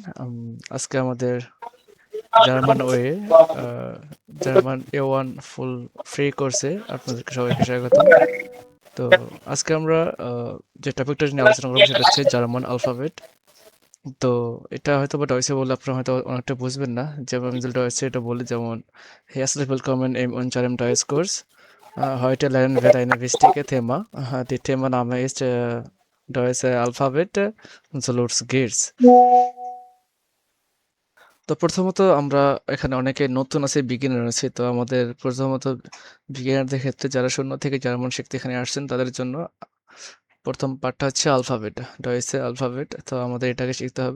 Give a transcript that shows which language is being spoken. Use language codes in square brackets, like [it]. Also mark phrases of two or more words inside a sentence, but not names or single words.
[bn] আজকে আমাদের জার্মান ওয়ে জার্মান A1 [en] full free course [bn] আপনাদেরকে সবাইকে স্বাগতম। তো আজকে আমরা যে টপিকটা নিয়ে আলোচনা করবো সেটা হচ্ছে জার্মান আলফাবেট। তো এটা হয়তো বা ডয়েসে বললে আপনারা হয়তো অনেকটা বুঝবেন না। যেমন আমি যদি ডয়েসে এটা বলি, যেমন [de] Herzlich willkommen im unserem Deutschkurs. Heute lernen wir eine wichtige Thema. Die Themenname ist Deutsche Alphabet. So los geht's. [bn] তো প্রথমত আমরা এখানে অনেকে নতুন আছে, বিগিনার আছে। তো আমাদের প্রথমত বিগিনারদের ক্ষেত্রে যারা শূন্য থেকে জার্মান শিখতে এখানে আসছেন তাদের জন্য প্রথম পার্টটা হচ্ছে আলফাবেট, ডয়েসে আলফাবেট। তো আমাদের এটাকে শিখতে হবে।